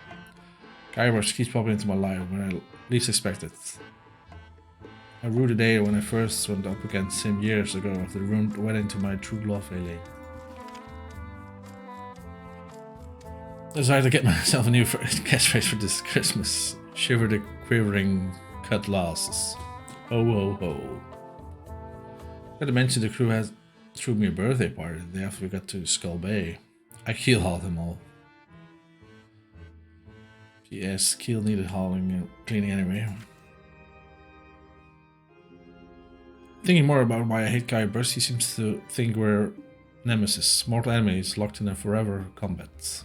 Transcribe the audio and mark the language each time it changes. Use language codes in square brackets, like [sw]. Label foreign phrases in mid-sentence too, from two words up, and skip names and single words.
[en] Guybrush keeps popping into my life when I least expect it. I rue the day when I first went up against him years ago after the ruined wedding to my true love, Elaine. Decided to get myself a new catchphrase for this Christmas. Shiver the quivering cutlasses. Ho ho ho. Gotta mention the crew threw me a birthday party the day after we got to Skull Bay. I keel hauled them all. P.S. Keel needed hauling and cleaning anyway. Thinking more about why I hate Guybrush, he seems to think we're nemesis, mortal enemies locked in a forever combat.